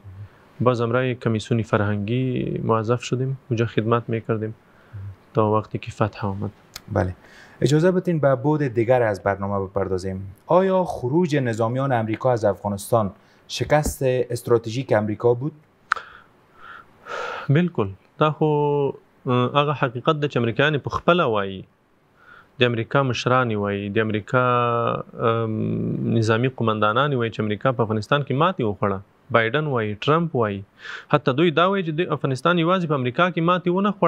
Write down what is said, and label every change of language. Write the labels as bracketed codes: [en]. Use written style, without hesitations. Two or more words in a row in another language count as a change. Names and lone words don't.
[fa] باز امروز کمیسیون فرهنگی موظف شدیم، اونجا خدمت میکردیم تا وقتی که فتح آمد. بله، اجازه بدین به بعد دیگر از برنامه بپردازیم. آیا خروج نظامیان امریکا از افغانستان شکست استراتژیک امریکا بود؟ [ps] بالکل، دا خو هغه حقیقت د چې امریکایان په خپله وایي، د امریکا مشران وایي، د امریکا نظامی قمندانان وایي چې امریکا په افغانستان کې ماتې وخوړه. بایدن وایي، ټرمپ وایي، حتی دوی دا وایي چې د افغانستان یوازې په امریکا کې ماتې ونه خوړه.